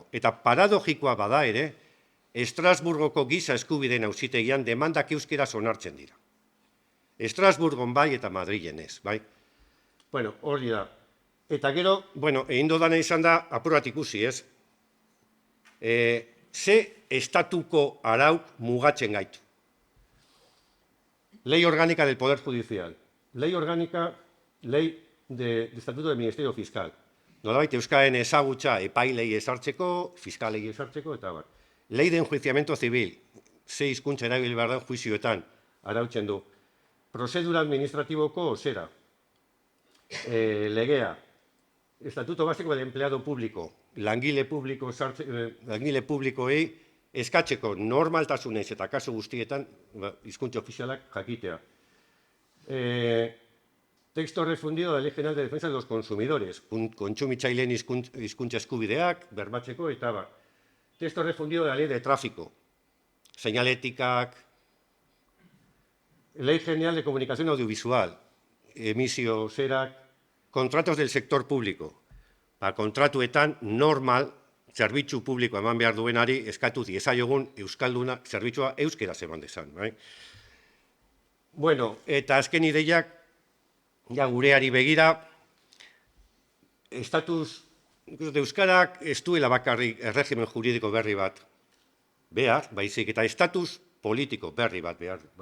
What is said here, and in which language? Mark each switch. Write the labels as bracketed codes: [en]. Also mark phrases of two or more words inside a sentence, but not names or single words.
[eu] Eta paradogikoa bada ere, Estrasburgoko giza eskubideen auzitegian demandak euskeraz onartzen dira. Estrasburgon bai eta Madrilen ez, bai? Bueno, hori da. Eta gero, bueno, egin dodana izan da, apurat ikusi, ez? Ze estatuko arauk mugatzen gaitu. [es] Ley orgánica del Poder Judicial. Ley orgánica, ley de estatuto del Ministerio Fiscal. [eu] Nolabait euskaren ezagutza epailei ezartzeko, fiskalei ezartzeko, eta bar. [es] Ley de enjuiciamiento civil. [eu] Ze hizkuntza erabil behar da juizioetan, arautzen du. Prozedura administratiboko zera. Legea. [es] Estatuto básico del empleado público. [eu] Langile publikoei eskatzeko normaltasunez eta kasu guztietan hizkuntza ofizialak jakitea. [es] Texto refundido de la Ley General de Defensa de los Consumidores. [eu] Kontsumitzaileen hizkuntza eskubideak, bermatzeko eta bar. [es] Texto refundido de la Ley de Tráfico. [eu] Señaléticak. [es] Ley General de Comunicación Audiovisual. [eu] Emisio zerak. [es] Contratos del sector público. [eu] Kontratuetan normal zerbitzu publiko eman behar duenari eskatu diezaiogun euskalduna zerbitzua euskeraz eman dezan. Bueno, eta azken ideiak, ja gureari begira, estatus euskarak ez duela bakarrik erregimen juridiko berri bat behar, baizik, eta estatus politiko berri bat behar.